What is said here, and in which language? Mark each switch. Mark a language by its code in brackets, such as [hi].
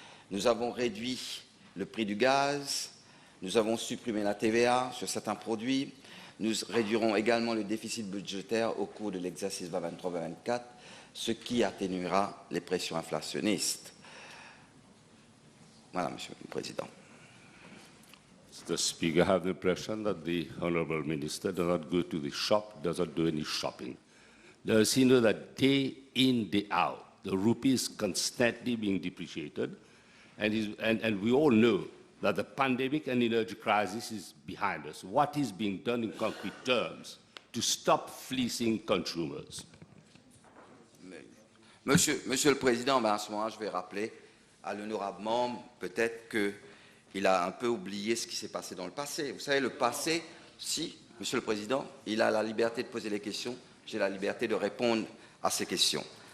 [fr] Nous avons réduit le prix du gaz, nous avons supprimé la TVA sur certains produits, Nous réduirons également le déficit budgétaire au cours de l'exercice 2023-2024, ce qui atténuera les pressions inflationnistes. Voilà, Monsieur le Président. [en] Mr. Speaker, I have the impression that the Honourable Minister does not go to the shop, does not do any shopping. Does he know that day in, day out, the rupee is constantly being depreciated, and we all know that the pandemic and energy crisis is behind us? What is being done in concrete terms to stop fleecing consumers? [fr] Monsieur le Président, à ce moment-là, je vais rappeler à l'honorable membre, peut-être qu'il a un peu oublié ce qui s'est passé dans le passé. Vous savez, le passé, si, Monsieur le Président, il a la liberté de poser les questions, j'ai la liberté de répondre à ces questions.